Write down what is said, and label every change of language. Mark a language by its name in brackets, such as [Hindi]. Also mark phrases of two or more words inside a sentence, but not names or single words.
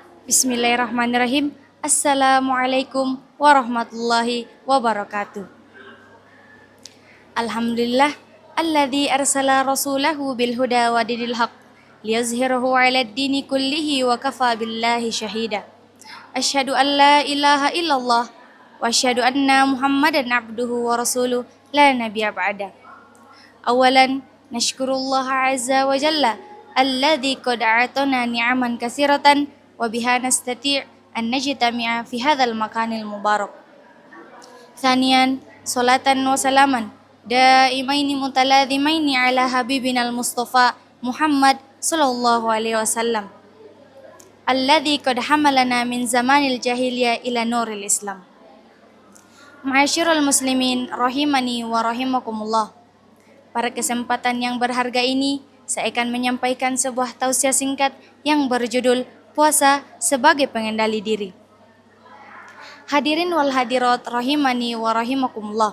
[Arabic] بسم الله الرحمن الرحيم. السلام عليكم ورحمة الله وبركاته. الحمد لله الذي أرسل رسوله بالهدى ودين الحق ليظهره على الدين كله وكفى بالله شهيدا. أشهد أن لا إله إلا الله وأشهد أن محمدا عبده ورسوله لا نبي بعده. أولا نشكر الله عز وجل الذي قد أعطانا نعما كثيرة وبها نستطيع أن نجتمع في هذا المكان المبارك. ثانيا صلاة وسلاما دائمين متلازمين على حبيبنا المصطفى محمد صلى الله عليه وسلم الذي قد حملنا من زمان الجاهلية إلى نور الإسلام. معاشر المسلمين رحمني ورحمكم الله. [Indonesian] Pada kesempatan yang berharga ini, saya akan menyampaikan sebuah tausiah singkat yang berjudul Puasa sebagai Pengendali Diri. [Arabic] حاضرين والحاضرات رحمني ورحمكم الله.